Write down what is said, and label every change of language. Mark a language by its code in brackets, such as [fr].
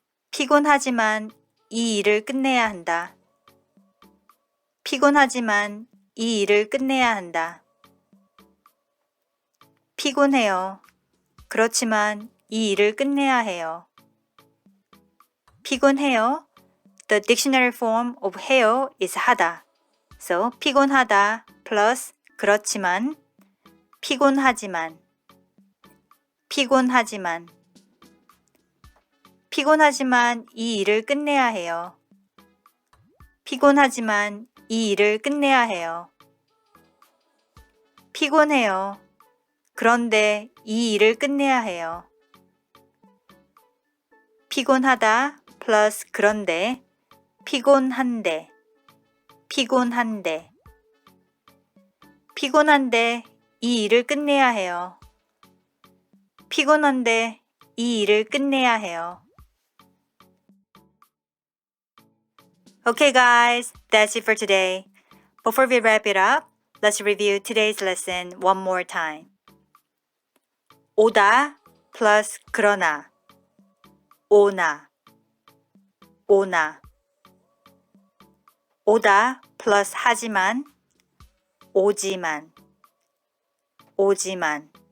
[ko] 피곤하지만 이 일을 끝내야 한다. 피곤하지만 이 일을 끝내야 한다. 피곤해요. 그렇지만 이 일을 끝내야 해요. 피곤해요. [en] The dictionary form of 해요 is 하다. [ko] So, 피곤하다 plus 그렇지만, 피곤하지만, 피곤하지만. 피곤하지만 이 일을 끝내야 해요. 피곤하지만 이 일을 끝내야 해요. 피곤해요. 그런데 이 일을 끝내야 해요. 피곤하다 플러스 그런데, 피곤한데, 피곤한데. 피곤한데 이 일을 끝내야 해요. 피곤한데 이 일을 끝내야 해요. [en] Okay guys, that's it for today. Before we wrap it up, let's review today's lesson one more time. [ko] 오다 plus 그러나, 오나, 오나. 오다 plus 하지만, 오지만, 오지만.